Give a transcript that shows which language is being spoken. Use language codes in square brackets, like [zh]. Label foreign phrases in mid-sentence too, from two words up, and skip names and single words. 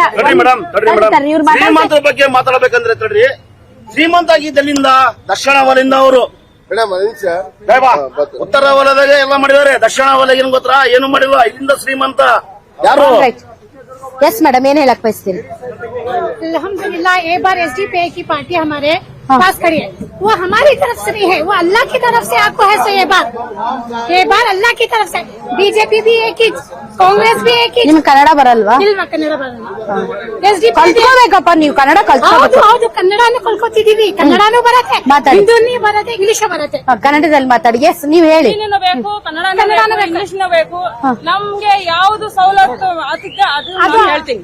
[kn] ತಡ್ರಿ ಮೇಡಮ್ ಇವ್ರು ಮಾತಾಡ್ತಾರೆ ಶ್ರೀಮಂತರ ಬಗ್ಗೆ ಮಾತಾಡ್ಬೇಕಂದ್ರೆ ತಡ್ರಿ ಶ್ರೀಮಂತ ಆಗಿದ್ದಲ್ಲಿಂದ ದಕ್ಷಿಣ ವಲಯದಿಂದ ಅವರು ಮೇಡಮ್ ನಿಮಿಷ ಉತ್ತರ ವಲಯದಾಗ ಎಲ್ಲ ಮಾಡಿದಾರೆ ದಕ್ಷಿಣ ವಲಯ ಏನ್ ಗೊತ್ತಾ ಏನು ಮಾಡಿಲ್ಲ ಇಲ್ಲಿಂದ ಶ್ರೀಮಂತ ಯಾರು [en] yes madam [kn] ಏನ್ ಹೇಳಕ್ ಬಯಸ್ತೀರಿ [hi] अल्हम्दुलिल्लाह एक बार एसडीपीआई की पार्टी हमारे पास खड़ी है। वो हमारी तरफ से नहीं है, वो अल्लाह की तरफ से आपको है। सो ये बार अल्लाह की तरफ से बीजेपी भी एक ही, कांग्रेस भी एक ही। [kn] ನಿಮ್ ಕನ್ನಡ ಬರಲ್ವಾ ಕನ್ನಡ ಬರಲ್ಲ ಎಸ್ಡಿಪಿಐ ಕಲ್ತ್ಕೋಬೇಕಪ್ಪ ನೀವು ಕನ್ನಡ ಕಲ್ತ್ಕೋಬೇಕು ಹೌದು ಕನ್ನಡನೂ ಕಲ್ಕೋತಿದೀವಿ, ಕನ್ನಡನೂ ಬರತ್ತೆ, ಮಾತಾಡಿ. ಹಿಂದೂನಿ ಬರತ್ತೆ, ಇಂಗ್ಲಿಷ್ ಬರತ್ತೆ. ಕನ್ನಡದಲ್ಲಿ ಮಾತಾಡಿ ಎಸ್ ನೀವ್ ಹೇಳಿ ಹಿಂದಿನೂ ಬೇಕು ಕನ್ನಡನೂ ಬೇಕು ಇಂಗ್ಲಿಷ್ನೂ ಬೇಕು. ನಮ್ಗೆ ಯಾವ್ದು ಸವಲತ್ತು ಅದಕ್ಕೆ ಅದು ಹೇಳ್ತೀನಿ.